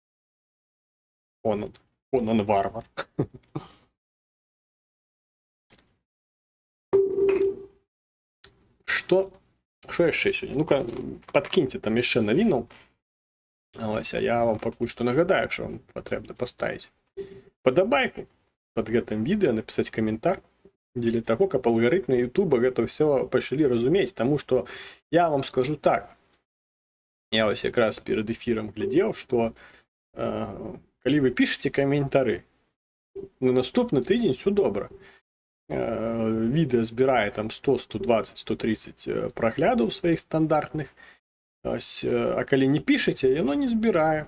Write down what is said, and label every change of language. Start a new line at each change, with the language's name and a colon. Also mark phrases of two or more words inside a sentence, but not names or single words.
Belarusian: Конан варвар. Што яшчэ сёння? Ну-ка, падкіньце там яшчэ навінаў. Ось, а я вам пакуль што нагадаю, што вам патрэбна паставіць падабайку пад гэтым відэа, напісаць каментар, дзеля таго, каб алгарытмы Ютуба гэта ўсё пачалі разумець, таму што я вам скажу так, Я ось якраз перед эфіром глядзеў, што калі вы пішаце каментары, на наступны тыдзень все добра. Відэа збірае там 100, 120, 130 праглядаў сваіх стандартных. Ось, а калі не пішаце, яно не збірае.